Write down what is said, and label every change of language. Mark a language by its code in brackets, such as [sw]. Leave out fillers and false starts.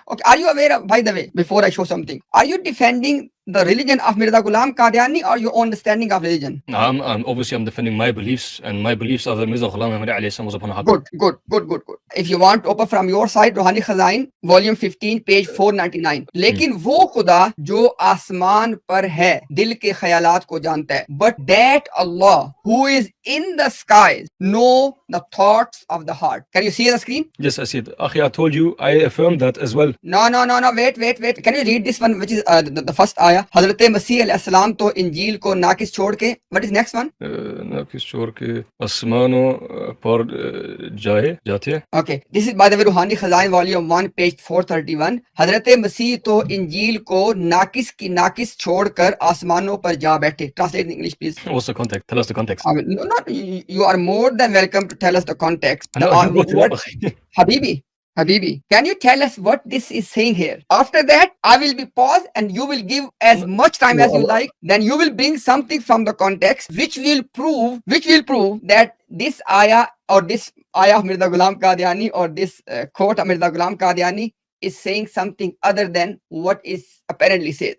[en] Okay, are you aware of, by the way, before I show something, are you defending the religion of Mirza Ghulam Qadiani or your own understanding of religion? Obviously I'm defending my beliefs, and my beliefs are that Mirza Ghulam Ahmad was upon a haqq. Good. If you want to open from your side, Ruhani Khazain, volume 15, page 499. [ur] लेकिन वो खुदा जो आसमान पर है, दिल के ख्यालात को जानता है. [en] But that Allah who is in the skies know the thoughts of the heart. Can you see the screen? Yes, I see it. Akhi, I told you, I affirmed that as well. No. Wait. Can you read this one, which is the first ayah? [ur] हजरत मसीह अलैहिस्सलाम तो इंजील को नाकिस छोड़ के, [en] what is next one? [ur] नाकिस छोड़ के आसमानों पर जाते हैं. [en] Okay, this is by the way Ruhani Khazain volume 1 page 431. [ur] हजरत मसीह तो इंजील को नाकिस छोड़कर आसमानों पर जा बैठे. [en] Translate in English, please. What's the context? Tell us the context. You are more than welcome to tell us the context. Habibi, can you tell us what this is saying here? After that, I will be paused and you will give as much time as you like. Then you will bring something from the context which will prove that this ayah or this ayah of Mirza Ghulam Qadiani or this quote of Mirza Ghulam Qadiani is saying something other than what is apparently said.